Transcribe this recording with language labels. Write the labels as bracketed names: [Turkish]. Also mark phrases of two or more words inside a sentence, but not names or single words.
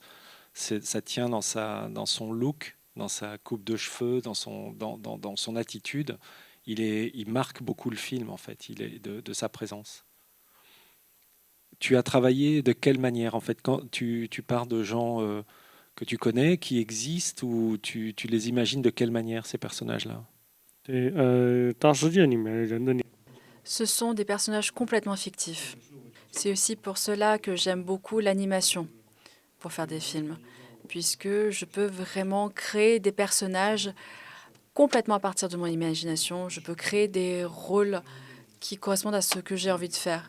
[French] Ça tient dans son look, dans sa coupe de cheveux, dans son attitude. Il marque beaucoup le film, en fait, il est de sa présence. Tu as travaillé de quelle manière, en fait, quand tu pars de gens que tu connais, qui existent, ou tu les imagines de quelle manière, ces personnages-là? [Chinese] 对，大世界里面人的脸， [French] Ce sont des personnages complètement fictifs. C'est aussi pour cela que j'aime beaucoup l'animation pour faire des films, puisque je peux vraiment créer des personnages complètement à partir de mon imagination. Je peux créer des rôles qui correspondent à ce que j'ai envie de faire.